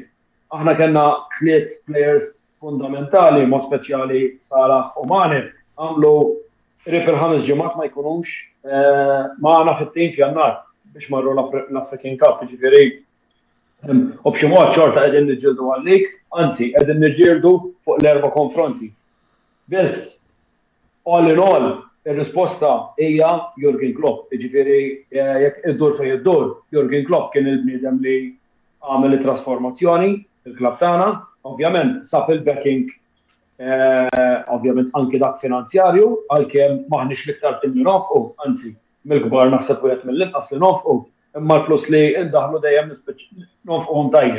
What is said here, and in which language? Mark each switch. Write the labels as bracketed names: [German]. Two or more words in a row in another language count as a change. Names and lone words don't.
[Maltese] Aħna kellna 3 players fundamentali, mod speċjali Salah u Mane, għamlu rip il-5 ġimgħat ma jkunux magħna fit-tim f'Jannar biex marru l-African Cup, ġifieri u b'xi mod xorta qegħdin niġġieldu għalik, anzi qegħdin niġġieldu fuq l-erba' konfronti. Biss [English] all in all [Maltese] ir-risposta hija Jurgen Klopp, ġifieri jekk iddur fejn iddur, Jurgen Klopp kien il-bniedem li għamel it-trasformazzjoni fil-klabb tagħna, ovvjament sab il-backing ovvjament anki dak finanzjarju għalkemm maħniex l-iktar tim li nofqu, anzi mill-kbar naħseb wieħed mill-inqas li nofqu, imma l-flus li indaħlu dejjem nofquhom tajjeb.